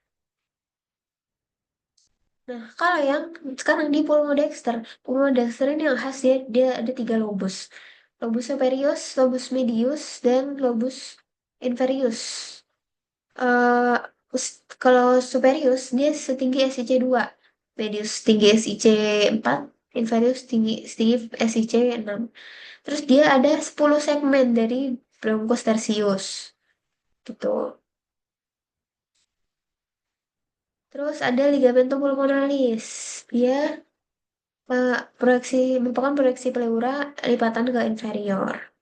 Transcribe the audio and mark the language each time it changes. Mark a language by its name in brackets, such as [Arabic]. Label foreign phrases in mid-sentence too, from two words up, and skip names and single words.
[Indonesian] Nah, kalau yang sekarang di [Latin] pulmo dexter [Indonesian] ini yang khas dia ada 3 lobus. [Latin] Lobus superius, lobus medius, dan lobus inferius. [Indonesian] eh Kalau superius dia setinggi SIC 2, medius tinggi SIC 4, inferius setinggi SIC 6. Terus dia ada 10 segmen dari bronchus tersius gitu. Terus ada [Latin] ligamentum pulmonalis. [Indonesian] Dia merupakan proyeksi pleura lipatan ke inferior.